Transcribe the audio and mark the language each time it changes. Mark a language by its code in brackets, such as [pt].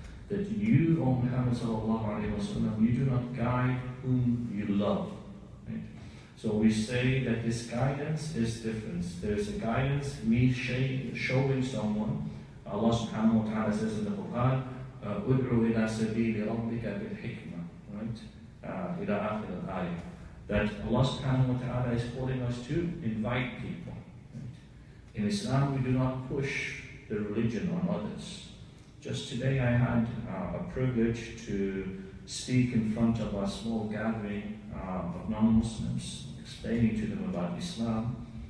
[en] That you, O Muhammad sallallahu alayhi wa sallam, you do not guide whom you love. Right? So we say that this guidance is different. There is a guidance, me showing someone. Allah subhanahu wa ta'ala says in the Quran, [ar] أُدْعُوا إِلَى سَبِيلِ رَبِّكَ بِالْحِكْمَةِ. [en] Right? [ar] إِلَى آخِرِ الْآيَةِ. [en] That Allah subhanahu wa ta'ala is calling us to invite people. Right? In Islam, we do not push the religion on others. Just today I had a privilege to speak in front of a small gathering of non-Muslims, explaining to them about Islam.